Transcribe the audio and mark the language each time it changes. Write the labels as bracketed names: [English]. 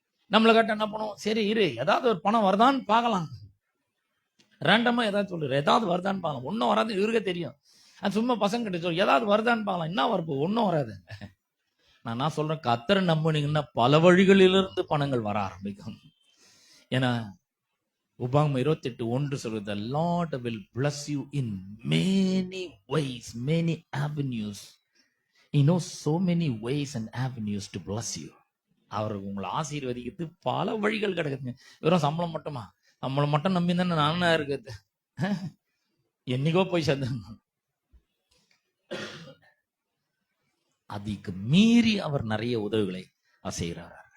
[Tamil] நம்மளை கேட்ட என்ன பண்ணுவோம், சரி இரு ஏதாவது ஒரு பணம் வருதான்னு பார்க்கலாம், ரேண்டமா ஏதாவது சொல்லுற, ஏதாவது வருதான்னு பார்க்கலாம். ஒன்னும் வராது, இவருக்கே தெரியும். சும்மா பசங்க கிட்ட சொல்லு ஏதாவது வருதான்னு பார்க்கலாம், என்ன வரப்போ ஒன்னும் வராது. நான் சொல்றேன், கர்த்தரை நம்பினீங்கன்னா பல வழிகளிலிருந்து பணங்கள் வர ஆரம்பிக்கும். ஏன்னா உபாகமம் 28:1 சொல்றது, [English] the Lord will bless you in many ways, many avenues. He knows so many ways and avenues to bless you. [Tamil] அவர் உங்களை ஆசீர்வதிக்கிறது பல வழிகள் கிடைக்குதுங்க. வெறும் சம்பளம் மட்டுமா? சம்பளம் மட்டும் நம்பி தானே நானா இருக்குது, என்னைக்கோ போய் சேர்ந்து. அதுக்கு மீறி அவர் நிறைய உதவிகளை செய்கிறார்.